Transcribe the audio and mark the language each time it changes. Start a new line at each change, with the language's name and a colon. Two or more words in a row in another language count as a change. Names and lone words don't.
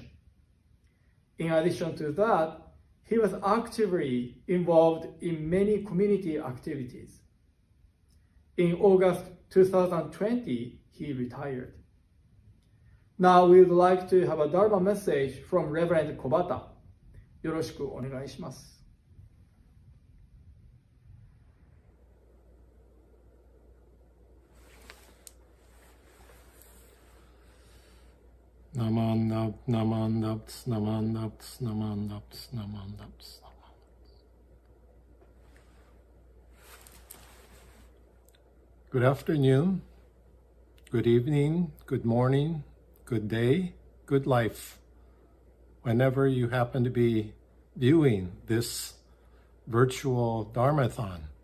English: In addition to that, he was actively involved in many community activities. In August 2020, he retired. Now we would like to have a Dharma message from Reverend Kobata.
Japanese: よろしくお願いします。 Naman naps, naman naps, naman naps, naman naps.
English: Good afternoon, good evening, good morning, good day, good life, whenever you happen to be viewing this virtual Dharmathon.